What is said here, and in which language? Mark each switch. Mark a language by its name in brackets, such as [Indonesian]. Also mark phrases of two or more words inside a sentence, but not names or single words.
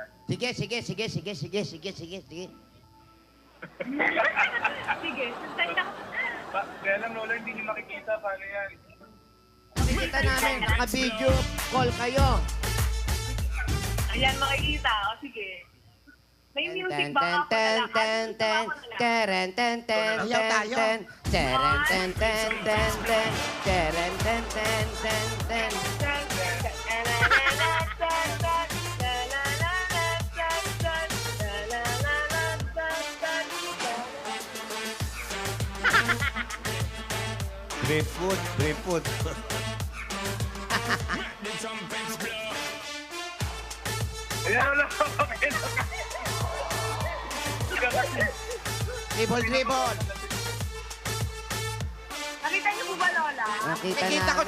[Filipino] Sige, sige, sige, sige, sige, sige, sige, sige. Sige, sasay na. Kaya lang, Lola, hindi niyo makikita. Paano yan? Nakikita namin, naka-video call kayo. Ayan, makikita. O, sige. May music ba ako? Ten, ten, ten, teren, ten, ten, Ayaw ten, tayo. ten, teren, ten, ten, ten, ten, teren, ten, ten, ten, ten. [English] Driftwood, driftwood. [Filipino] Ayan, Lola. Dribble. Nakita niyo po ba, Lola? Nakita Nakita ko si